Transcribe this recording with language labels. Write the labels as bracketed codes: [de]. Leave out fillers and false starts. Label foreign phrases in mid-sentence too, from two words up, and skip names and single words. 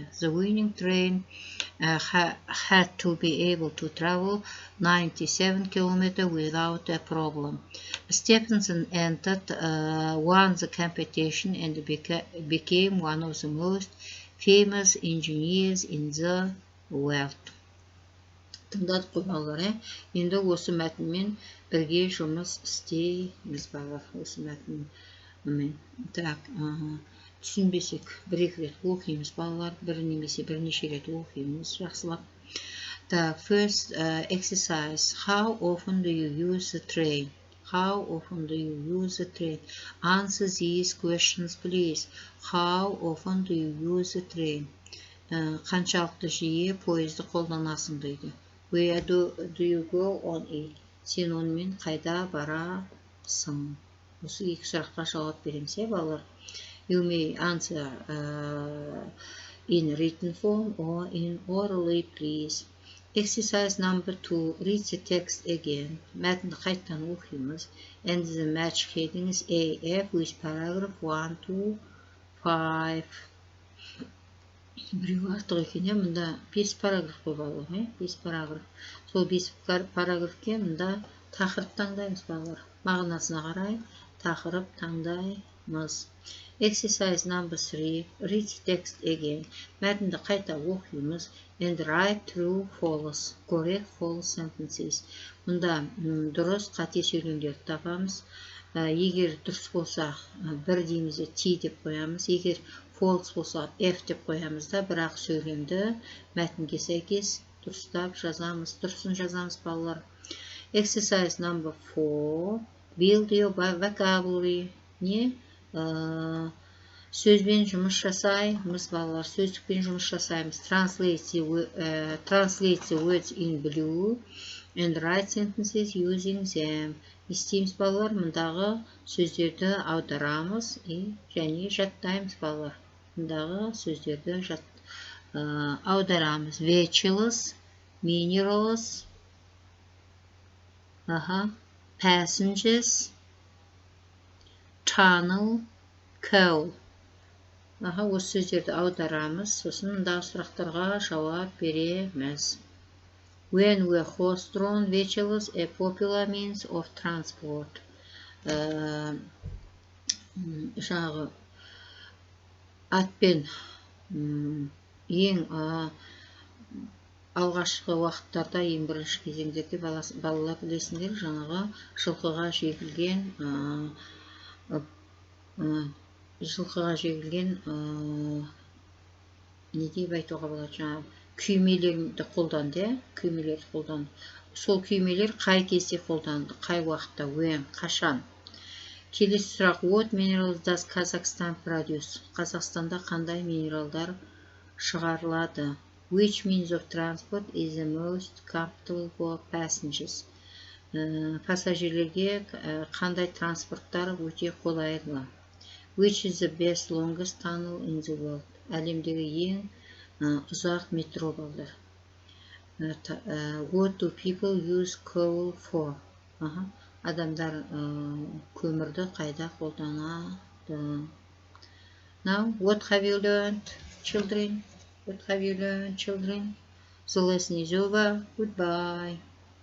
[en] The winning train had to be able to travel 97 kilometers without a problem. Stephenson won the competition and became one of the most famous engineers in the world. [kk] Тыңдадық қой балалар, енді осы мәтінмен бірге жұмыс істейміз балалар, осы мәтінмен. Так, түсінбесек бір-екі рет оқимыз балалар, бір немесе бірнеше рет оқимыз жақсылап. [en] Так, first exercise. How often do you use the train? How often do you use the train? Answer these questions, please. How often do you use the train? [kk] Қаншалықты жиі поезды қолданасың дейді. [en] Where do you go on it? [kk] Сен онымен қайда барасың? Осы екі сұраққа жауап береміз, балалар. [en] You may answer in written form or in orally, please. Exercise number 2. Read the text again. [kk] Мәтінді қайттан оқимыз. [en] And the match heading is AF with paragraph 1 to 5. [kk] Біреу артық екен, мұнда 5 параграф қой балалар, 5 параграф. Сол 5 параграфке мұнда тақырып таңдаймыз балалар. Мағынасына қарай тақырып таңдаймыз. [en] Exercise number 3. Read text again. [kk] Мәтінді қайта оқимыз. [en] And write true, false, correct, false sentences. [kk] Мұнда дұрыс, қате сөйлемдерді табамыз. Егер дұрыс болса, бір дейміз, T деп қоямыз. Егер false болса, F деп қоямыз да, бірақ сөйлемді мәтінге сәйкес дұрыстап жазамыз. Дұрысын жазамыз балалар. [en] Exercise number 4. Build your vocabulary. [kk] Не? Сөзбен жұмыс жасаймыз балалар. Сөздікпен жұмыс жасаймыз. [en] Translate the words in blue and write sentences using them. [kk] Естейміз балалар. Мұндағы сөздерді аударамыз және жаттаймыз балалар. Мұндағы сөздерді аударамыз. [en] Vegetables, minerals, passengers, tunnel, coal. [kk] Осы сөздерді аударамыз. Сосын мұндағы сұрақтарға жауап береміз. [en] When were horse-drawn vehicles a popular means of transport? [kk] Жаңағы атпен ең алғашқы уақыттарда, ең бірінші кезеңдерде балалар білесіңдер, жаңағы жылқыға жегілген не деп айтуға болады, жаңағы күймелерді қолданды, Сол күймелер қай кезде қолданды, қай уақытта, қашан? Келесі сұрақ. [en] What minerals does Kazakhstan produce? [kk] Қазақстанда қандай минералдар шығарылады? [en] Which means of transport is the most comfortable for passengers? [kk] Пассажирлерге қандай транспорттар өте қолайлы? [en] Which is the best longest tunnel in the world? [kk] Әлемдегі ең ұзақ метро балдар. [en] What do people use coal for? [kk] Адамдар көмірді қайда қолданады? [en] Now, what have you learned, children? The lesson is over. Goodbye.